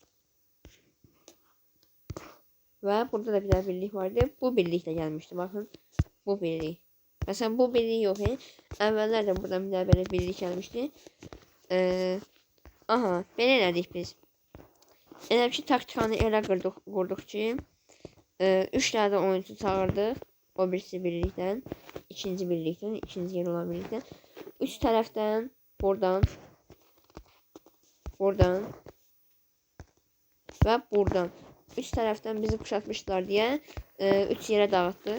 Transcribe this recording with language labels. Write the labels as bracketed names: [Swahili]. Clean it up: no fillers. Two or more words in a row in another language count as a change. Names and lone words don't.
[Azerbaijani] Və burada da bir dənə birlik var idi. Bu birlik də gəlmişdi. Baxın bu birlik. Məsələn bu birlik yox idi. Əvvəllər də buradan bir dənə belə birlik gəlmişdi. Aha, belə elədik biz. Elə ki taktikanı elə qurduq ki [Turkish] 3 tane de oyuncu çağırdık. O birisi birlikten, ikinci birlikten, ikinci yer olan birlikten. 3 taraftan, buradan ve buradan. 3 taraftan bizi kuşatmışlar diye 3 yere dağıttı.